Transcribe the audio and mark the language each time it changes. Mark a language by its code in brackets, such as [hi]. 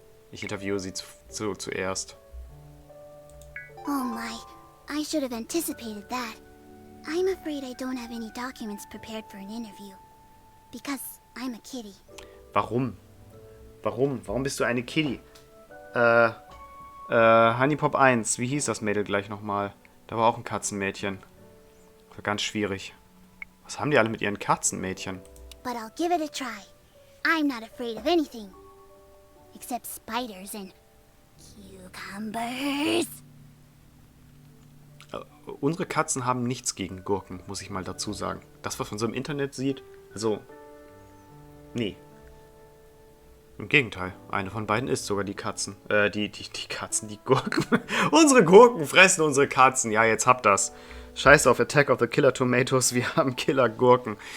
[de] Ich interviewe sie zuerst. [en] Oh my, I should have anticipated that. I'm afraid I don't have any documents prepared for an interview. Because I'm a kitty. Warum? [de] Warum bist du eine Kitty? Honeypop 1, wie hieß das Mädel gleich nochmal? Da war auch ein Katzenmädchen. War ganz schwierig. Was haben die alle mit ihren Katzenmädchen? [en] But I'll give it a try. I'm not afraid of anything. Except spiders and cucumbers. [de] Unsere Katzen haben nichts gegen Gurken, muss ich mal dazu sagen. Das, was man so im Internet sieht, also, nee. Im Gegenteil, eine von beiden ist sogar die Katzen. Die Katzen, die Gurken. Unsere Gurken fressen unsere Katzen. Ja, jetzt habt das. Scheiß auf Attack of the Killer Tomatoes, wir haben Killer Gurken.